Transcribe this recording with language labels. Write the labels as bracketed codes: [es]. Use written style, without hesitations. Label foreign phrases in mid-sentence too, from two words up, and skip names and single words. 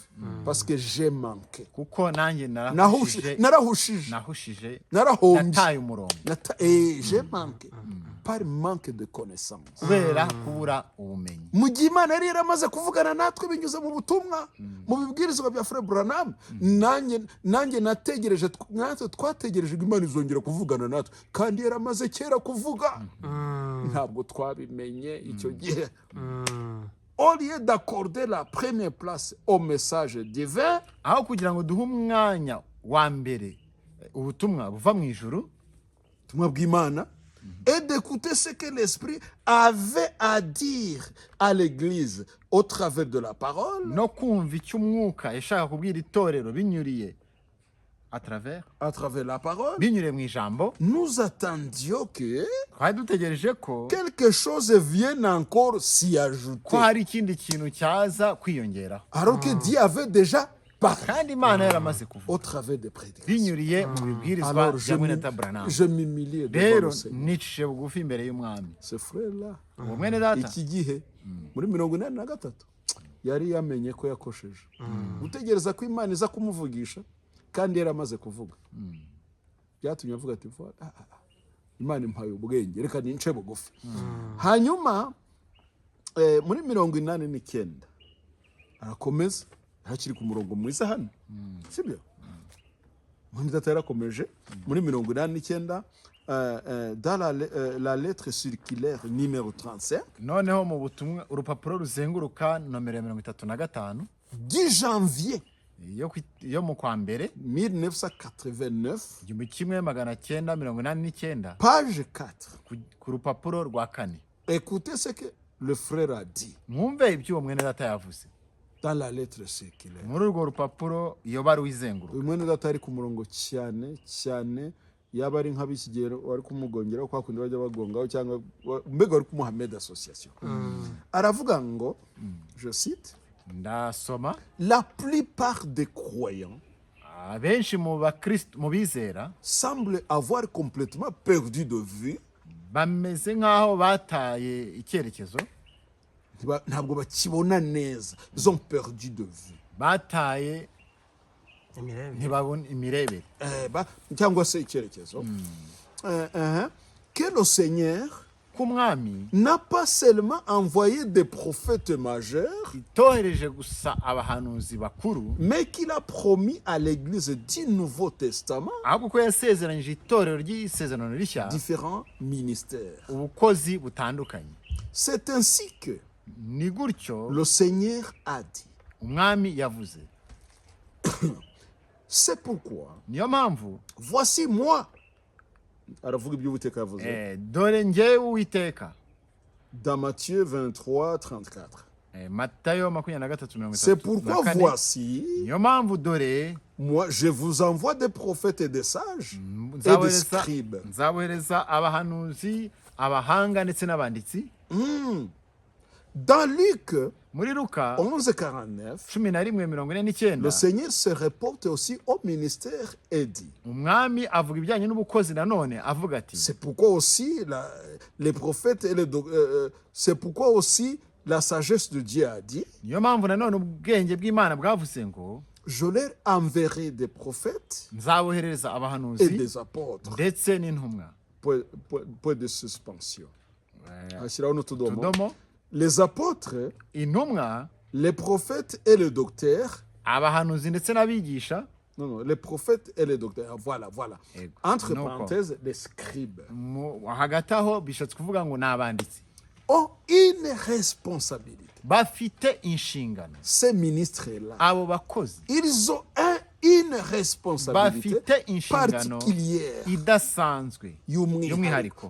[fr] Parce que j'ai manqué. [rw] kuko nanjye narahushije Narahushije. nataye umurongo [fr] Et j'ai manqué. Par manque de connaissance. [rw] kubera kubura ubumenyi Mu gihe Imana yari yaramaze kuvugana natwe binyuze mu butumwa mu bibwirizwa bya Frère Branham, nanjye nategereje, natwe twategereje ko Imana izongera kuvugana natwe kandi yaramaze kera kuvuga. Ntabwo twabimenye icyo gihe. [fr] Au lieu d'accorder la première place au message divin, [rw] aho kugira ngo duhe umwanya wa mbere ubutumwa buva mu ijuru ubutumwa bw'Imana, [fr] et d'écouter ce que l'Esprit avait à dire à l'Église au travers de la parole, [rw] no kumva icyo umwuka yashaka kubwira itorero binyuriye [fr] à travers la parole, [rw] binyuriye mu ijambo [fr] nous attendions que [rw] twari dutegereje ko [fr] quelque chose vienne encore s'y [rw] ko [fr] ajouter. [rw] hari ikindi kintu cyaza kwiyongeraho [fr] Alors que Dieu avait déjà parlé [rw] kandi imana yaramaze kuvuga [fr] au travers des prédications. [rw] binyuriye mu bibwirizwa [fr] Alors [rw] bya mwene data Branham [fr] je m'humilie devant [rw] rero [fr] le Seigneur. [rw] nicishije bugufi imbere y'umwami [fr] Ce frère-là, [rw] uwo mwene data iki gihe muri 83 yari yamenye ko yakosheje. Gutegereza ko Imana iza kumuvugisha kandi yari amaze kuvuga. Byatumye avuga ati Imana impaye ubwenge reka nince bugufi. Hanyuma muri 89 arakomeza hakiri ku murongo mwiza hano. Sibyo? Mwene data yarakomeje muri 89 [fr] dans la lettre circulaire numéro 35 [rw] noneho mu butumwa urupapuro ruzenguruka nomero ya 35 [fr] 10 janvier [rw] yo mu kwa mbere 1989, 1989 [fr] page 4. [rw] ku rupapuro rwa 4 [fr] Écoutez ce que le frère a dit [rw] mwumve ibyo uwo mwene data yavuze [fr] dans la lettre circulaire. [rw] muri urwo rupapuro iyo baruwa izenguruka Uyu mwene data ari ku murongo cyane yaba ari nk'abikigero wari kumugongeraho kwa kundi bajya bagongaho cyangwa mbega wari kumuha [en] med association. [rw] Aravuga ngo, [fr] je cite, [rw] ndasoma [fr] la plupart des croyants [rw] abenshi mu bakristo mu bizera [fr] semblent avoir complètement perdu de vue, [rw] bameze nk'aho bataye icyerekezo ntabwo bakibona neza, [fr] ils ont perdu de vue, [rw] bataye ntibabona imirebere cyangwa se icyerekezo, [fr] que le Seigneur [rw] k'umwami [fr] n'a pas seulement envoyé des prophètes majeurs, [rw] itohereje gusa abahanuzi bakuru [fr] mais qu'il a promis à l'Église du Nouveau Testament [rw] ahubwo ko yasezeranyije itorero ry'isezerano rishya [fr] différents ministères. [rw] ubukozi butandukanye. [fr] C'est ainsi que [rw] ni gutyo [fr] le Seigneur a dit. [rw] umwami yavuze. [fr] C'est pourquoi, [rw] niyo mpamvu [fr] voici moi, [rw] aravuga ibyo Uwiteka yavuze dore njyewe Uwiteka. [fr] dans Matthieu 23:34. [rw] Matayo 23:34. [fr] C'est pourquoi voici, [rw] niyo mpamvu dore [fr] moi je vous envoie des prophètes et des sages et des scribes. [rw] nzabohereza abahanuzi, abahanga ndetse n'abanditsi. [fr] Dans Luc [rw] Muri Luka 11:49, 11:49 [fr] le Seigneur se reporte aussi au ministère et dit, [rw] umwami avuga ibijyanye n'ubukozi nanone avuga ati, [fr] c'est pourquoi aussi les prophètes et c'est pourquoi aussi la sagesse de Dieu a dit, [rw] niyo mpamvu nanone ubwenge bw'Imana bwavuze ngo [fr] je leur enverrai des prophètes [rw] nzabohereza et abahanuzi [fr] des apôtres. [rw] ndetse n'intumwa. [fr] Point de suspension. [rw] Ashyiraho n'utudomo. Tudomo. [fr] Les apôtres, [rw] Intumwa, [fr] les prophètes et les docteurs. [rw] abahanuzi ndetse n'abigisha. [fr] Non, les prophètes et les docteurs. Voilà. Entre [rw] Nuko. [fr] parenthèses, les scribes [rw] Hagati aho bishatse kuvuga ngo n'abanditsi [fr] ont une responsabilité. [rw] bafite inshingano. [fr] Ces ministres-là, [rw] Abo bakozi [fr] ils ont une responsabilité [rw] bafite inshingano [fr] particulière [rw] idasanzwe y'umwihariko